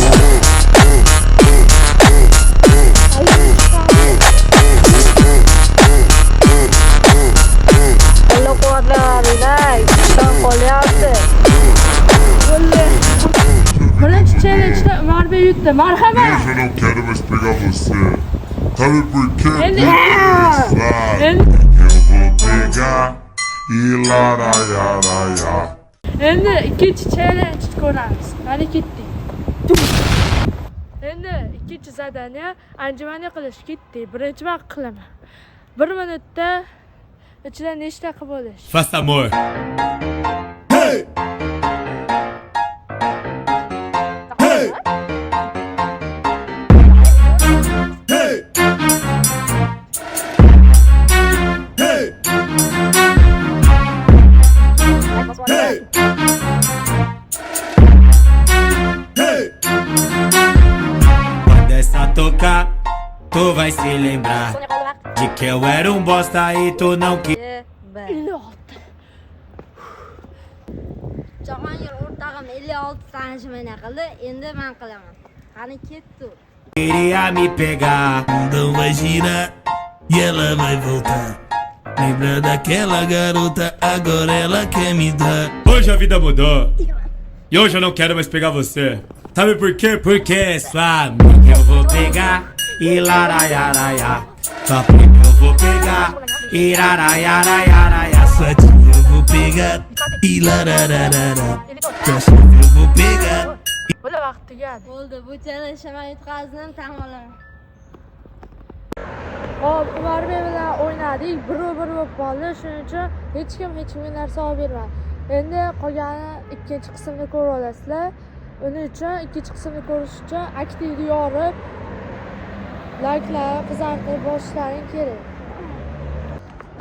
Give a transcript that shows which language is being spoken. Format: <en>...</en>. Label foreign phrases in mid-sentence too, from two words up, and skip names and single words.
<uz>Qo'llab-quvvatlayapti. Ishdan qolyapti. Birinchi challenge'da Umar Bey yutdi. Marhamat.</uz> <pt>Eu não quero mais pegar você. Sabe por quê? Ele- Porque Ele- eu vou pegar e laraiaraia.</pt> <uz>Endi ikkinchi challenge ko'ramiz. Hadi ketdik. Endi ikkinchi zadaniya anjumani qilish ketdik. Birinchi men qilaman. 1 minutda ichida nechta qilib bo'lish?</uz> <pt>Faça amor. Hey! Hey! Hey! Hey! Hey! Hey! Quando essa tocar, tu vai se lembrar de que eu era bosta e tu não quis. Ilot.</pt> <uz>Jahongir o'rtog'im 56 tanishmani qildi, endi men qilaman. Qani ketdi.</uz> <pt>Queria me pegar, não vai girar e ela vai voltar. Lembra daquela garota, agora ela quer me dar. Hoje a vida mudou e hoje eu não quero mais pegar você. Sabe por quê? Porque é sua amiga eu vou pegar e laraiaraia. Só porque eu vou pegar e laraiaraia. Sua tia eu vou pegar e larararara. Sua chefe eu vou pegar.</pt> <uz>Bo'la vaqt tugadi. Bo'ldi, bu challenge men yutqazdim, tan olaman. Hop, Umar Bey bilan o'ynadik. Bir-bir bo'lib qoldi. Shuning uchun hech kimga narsa olib bermadi. Endi qolgani ikkinchi qismni ko'rib olasizlar. Uning uchun ikkinchi qismni ko'rish uchun aktivni yorib, like'larni qizartirib borishlaring kerak.</uz>